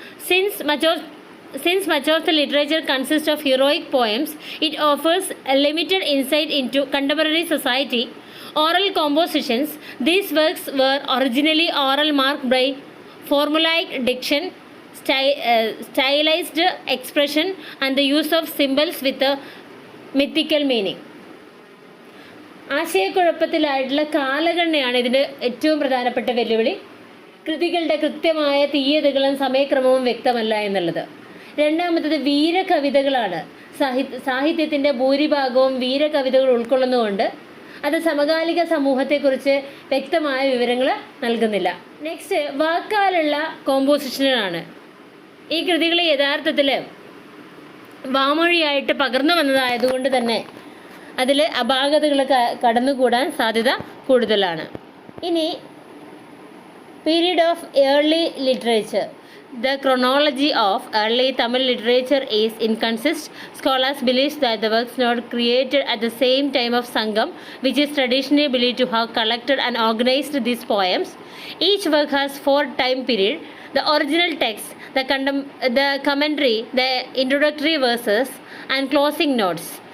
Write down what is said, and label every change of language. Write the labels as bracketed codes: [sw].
[en] Since much of the literature consists of heroic poems, it offers a limited insight into contemporary society. Oral compositions. These works were originally oral, marked by formulaic diction, stylized expression, and the use of symbols with a mythical meaning. [ml] ആശയക്കുഴപ്പത്തിലായിട്ടുള്ള കാലഗണനയാണ് ഇതിൻ്റെ ഏറ്റവും പ്രധാനപ്പെട്ട വെല്ലുവിളി. കൃതികളുടെ കൃത്യമായ തീയതികളും സമയക്രമവും വ്യക്തമല്ല എന്നുള്ളത്. രണ്ടാമത്തത് വീരകവിതകളാണ്. സാഹിത്യത്തിൻ്റെ ഭൂരിഭാഗവും വീരകവിതകൾ ഉൾക്കൊള്ളുന്നതുകൊണ്ട് അത് സമകാലിക സമൂഹത്തെക്കുറിച്ച് വ്യക്തമായ വിവരങ്ങൾ നൽകുന്നില്ല. നെക്സ്റ്റ്, വാക്കാലുള്ള കോമ്പോസിഷനുകളാണ്. ഈ കൃതികൾ യഥാർത്ഥത്തിൽ വാമൊഴിയായിട്ട് പകർന്നു വന്നതായതുകൊണ്ട് തന്നെ അതിൽ അപാകതകൾ കടന്നുകൂടാൻ സാധ്യത കൂടുതലാണ്. [en] ഇനി period of early literature. The chronology of early Tamil literature is inconsistent. Scholars believe that the works not created at the same time of Sangam, which is traditionally believed to have collected and organized these poems. Each work has 4 time period: the original text, the commentary, the introductory verses, and closing notes.